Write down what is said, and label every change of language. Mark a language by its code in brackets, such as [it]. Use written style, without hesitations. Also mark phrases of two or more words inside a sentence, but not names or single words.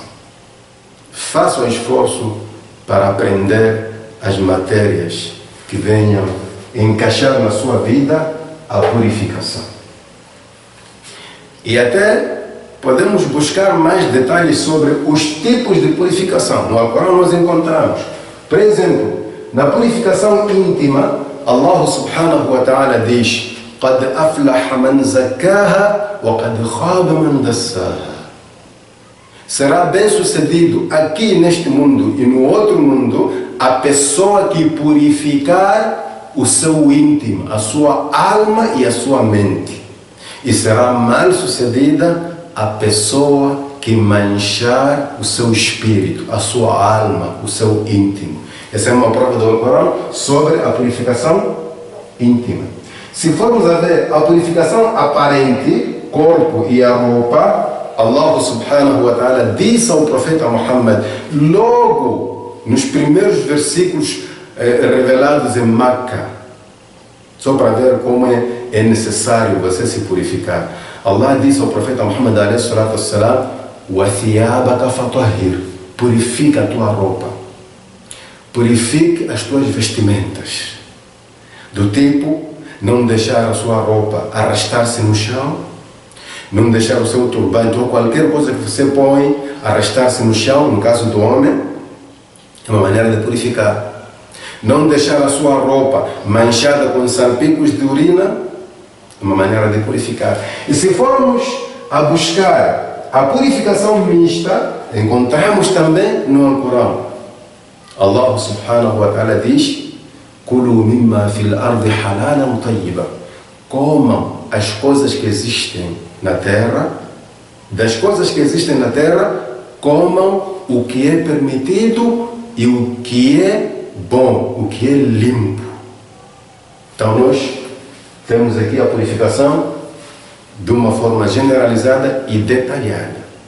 [pt] Faça um esforço para aprender as matérias que venham encaixar na sua vida a purificação. E até podemos buscar mais detalhes sobre os tipos de purificação. No Alcorão nós encontramos, por exemplo, na purificação íntima, [ar] الله سبحانه وتعالى diz: قَدْ أَفْلَحَ مَنْ زَكَّاهَا وَقَدْ خَابَ مَنْ دَسَّاهَا. [pt] Será bem sucedido aqui neste mundo e no outro mundo a pessoa que purificar o seu íntimo, a sua alma e a sua mente. E será mal sucedida a pessoa que manchar o seu espírito, a sua alma, o seu íntimo. Essa é uma prova do Alcorão sobre a purificação íntima. Se formos a ver a purificação aparente, corpo e a roupa, [ar] الله سبحانه وتعالى [pt] disse ao profeta Muhammad, logo nos primeiros versículos revelados em Meca, só para ver como é necessário você se purificar. Allah disse ao profeta Muhammad [ar] عليه الصلاة والسلام: وَثِيَابَكَ فَطَهِّرْ, [pt] purifica a tua roupa, purifique as tuas vestimentas, do tipo, não deixar a sua roupa arrastar-se no chão, não deixar o seu turbante ou qualquer coisa que você põe arrastar-se no chão, no caso do homem, é uma maneira de purificar. Não deixar a sua roupa manchada com salpicos de urina, é uma maneira de purificar. E se formos a buscar a purificação mista, encontramos também no Alcorão. [ar] الله سبحانه وتعالى diz: كُلُوا مِمَّا فِي الْأَرْضِ حَلَالًا طَيِّبًا. [pt] Comam as coisas que existem na terra, das coisas que existem na terra, comam o que é permitido e o que é bom, o que é limpo. Então nós temos aqui a purificação de uma forma generalizada e detalhada.